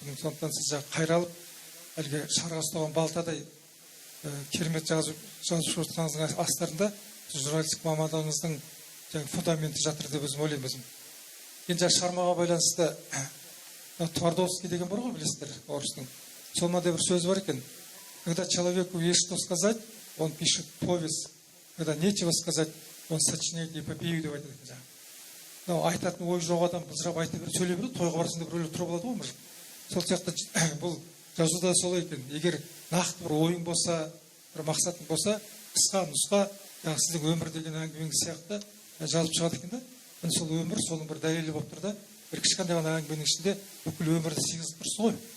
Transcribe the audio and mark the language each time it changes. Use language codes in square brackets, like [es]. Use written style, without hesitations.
[kk] Сондықтан сіз жаңағы қайралып, әлгі шарға ұстаған балтадай керемет жазып отырғаныңыздың астарында журналистик мамандығыңыздың фундаменті жатыр деп өзім ойлаймын. Енді шығармаға байланысты Твардовский деген бар ғой, білесіздер, орыстың. Солмада бір сөз бар екен. [ru] Когда человеку есть что сказать, он пишет повесть. Когда нечего сказать, он сочиняет эпопею [kk] деп айтады екен. Айтатын ой жоқ адам бұзырап айта беріп сөйлей береді, тойға барысында біреулер тұрып алады ғой, сол сияқты бұл жазуда солай екен. Егер нақты бір ойың болса, бір мақсатың болса, қысқа нұсқа, сіздің өмір деген әңгімеңіз сияқты жазып шығады екен да. Сол өмір, соның бір дәлелі болып тұр да. Бір кішкентай ғана әңгіменің ішінде бүкіл өмірді сыйғызып тұрсыз ғой.